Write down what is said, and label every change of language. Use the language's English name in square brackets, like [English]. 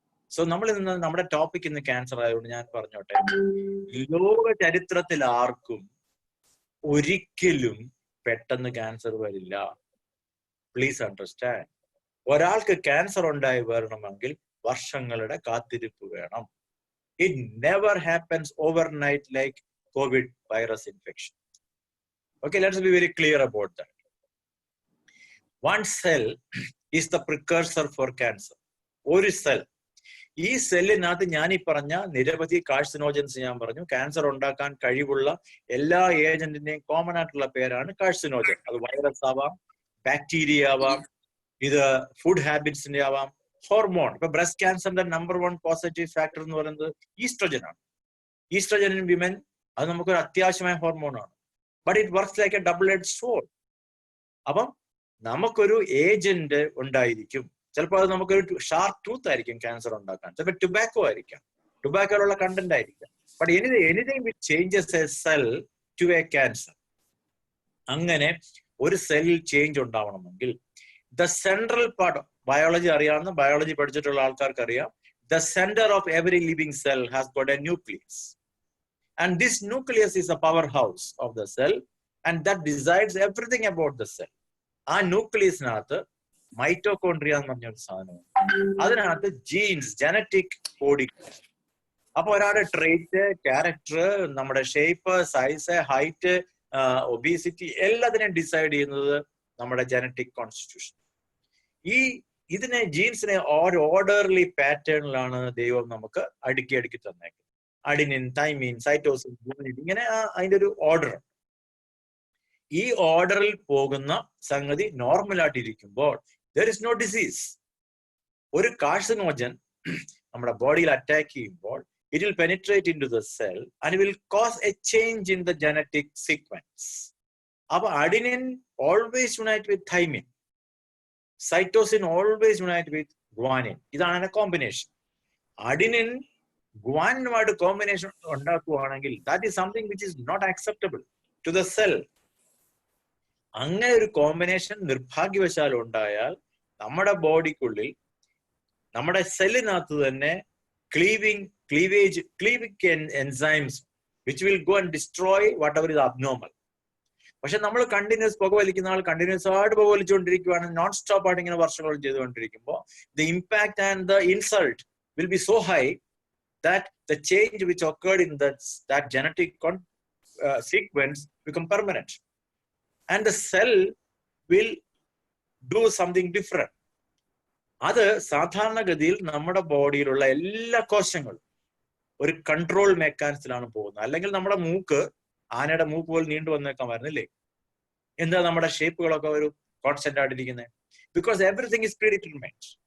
[Malayalam] So നമ്മൾ ഇന്ന് നമ്മുടെ ടോപ്പിക് ഇന്ന് ക്യാൻസർ ആയതുകൊണ്ട് ഞാൻ പറഞ്ഞോട്ടെ, ലോക ചരിത്രത്തിൽ ആർക്കും ഒരിക്കലും പെട്ടെന്ന് ക്യാൻസർ വരില്ല. [English] Please understand. [Malayalam] ഒരാൾക്ക് ക്യാൻസർ ഉണ്ടായി വരണമെങ്കിൽ വർഷങ്ങളുടെ കാത്തിരിപ്പ് വേണം. [English] It never happens overnight like Covid virus infection. Okay, let's be very clear about that. One cell is the precursor for cancer. [Malayalam] ഒരു സെൽ, ഈ സെല്ലിനകത്ത് ഞാൻ ഈ പറഞ്ഞ നിരവധി കാഴ്സിനോജൻസ് ഞാൻ പറഞ്ഞു. ക്യാൻസർ ഉണ്ടാക്കാൻ കഴിവുള്ള എല്ലാ ഏജന്റിന്റെയും കോമൺ ആയിട്ടുള്ള പേരാണ് കാഴ്സിനോജൻ. അത് വൈറസ് ആവാം, ബാക്ടീരിയ ആവാം, ഇത് ഫുഡ് ഹാബിറ്റ്സിന്റെ ആവാം, ഹോർമോൺ. ഇപ്പൊ ബ്രസ്റ്റ് ക്യാൻസറിന്റെ നമ്പർ 1 പോസിറ്റീവ് ഫാക്ടർ എന്ന് പറയുന്നത് ഈസ്ട്രജൻ ആണ്. [English] oestrogen in women [Malayalam] അത് നമുക്കൊരു അത്യാവശ്യമായ ഹോർമോണാണ്. [English] But it works like a double edge sword. [Malayalam] അപ്പം നമുക്കൊരു ഏജന്റ് ഉണ്ടായിരിക്കും. ചിലപ്പോൾ അത് നമുക്കൊരു ഷാർപ്പ് ടൂത്ത് ആയിരിക്കും ക്യാൻസർ ഉണ്ടാക്കാൻ, ചിലപ്പോൾ ടുബാക്കോ ആയിരിക്കാം, ടുബാക്കോയിലുള്ള കണ്ടന്റ് ആയിരിക്കാം. [English] But anything which changes a cell to a cancer. [Malayalam] അങ്ങനെ ഒരു സെല്ലിൽ ചേഞ്ച് ഉണ്ടാവണമെങ്കിൽ ദ സെൻട്രൽ പാർട്ട്, ബയോളജി അറിയാവുന്ന, ബയോളജി പഠിച്ചിട്ടുള്ള ആൾക്കാർക്ക് അറിയാം, [English] The centre of every living cell has got a nucleus. And this nucleus is a powerhouse of the cell, and that decides everything about the cell. [Malayalam] ആ ന്യൂക്ലിയസിനകത്ത് mitochondria എന്ന് പറഞ്ഞൊരു സാധനം, അതിനകത്ത് jeans, genetic coding. അപ്പൊ ഒരാളുടെ ട്രേറ്റ്, ക്യാരക്ടർ, നമ്മുടെ shape, size, height, obesity എല്ലാത്തിനെയും decide ചെയ്യുന്നത് നമ്മുടെ ജനറ്റിക് കോൺസ്റ്റിറ്റ്യൂഷൻ. ഇതിനെ ജീൻസിനെ ഓർഡർലി പാറ്റേണിലാണ് ദൈവം നമുക്ക് അടുക്കി തന്നേക്കുന്നത്. അഡിനിൻ, തൈമിൻ, സൈറ്റോസിൻ, ഗ്ലൂമിൻ, ഇങ്ങനെ അതിന്റെ ഒരു ഓർഡർ. ഈ ഓർഡറിൽ പോകുന്ന സംഗതി നോർമലായിട്ടിരിക്കുമ്പോൾ [English] there is no disease. [Malayalam] ഒരു കാഴ്സിനോജൻ നമ്മുടെ ബോഡിയിൽ അറ്റാക്ക് ചെയ്യുമ്പോൾ [English] it will penetrate into the cell and will cause a change in the genetic sequence. അപ്പൊ adenine always unite with thymin, cytosine always unite with guanine. [Malayalam] ഇതാണ് combination. Adenine ഗുവാനുമായിട്ട് combination ഉണ്ടാക്കുകയാണെങ്കിൽ [English] that is something which is not acceptable to the cell. [Malayalam] അങ്ങനെ ഒരു combination നിർഭാഗ്യവശാൽ ഉണ്ടായാൽ നമ്മുടെ ബോഡിക്കുള്ളിൽ, നമ്മുടെ സെല്ലിനകത്ത് തന്നെ ക്ലീവിംഗ് enzymes [English] which will go and destroy whatever is abnormal. [Malayalam] പക്ഷെ നമ്മൾ കണ്ടിന്യൂസ് പുക വലിക്കുന്ന ആൾ കണ്ടിന്യൂസ് ആയിട്ട് പുക വലിച്ചുകൊണ്ടിരിക്കുകയാണ്, നോൺ സ്റ്റോപ്പ് ആയിട്ട് ഇങ്ങനെ വർഷങ്ങൾ ചെയ്തുകൊണ്ടിരിക്കുമ്പോൾ [English] the impact and the insult will be so high that the change which occurred in that genetic sequence become permanent. And the cell will do something different. [Malayalam] അത് സാധാരണഗതിയിൽ നമ്മുടെ ബോഡിയിലുള്ള എല്ലാ കോശങ്ങളും ഒരു കൺട്രോൾ മെക്കാനിസത്തിലാണ് പോകുന്നത്. അല്ലെങ്കിൽ നമ്മുടെ മൂക്ക് ആനയുടെ മൂക്ക് പോലെ നീണ്ടു വന്നേക്കാൻ വരുന്നില്ലേ? എന്താ നമ്മുടെ ഷേപ്പുകളൊക്കെ ഒരു constant ആയിട്ടിരിക്കുന്നത്? [English] Because everything is predetermined.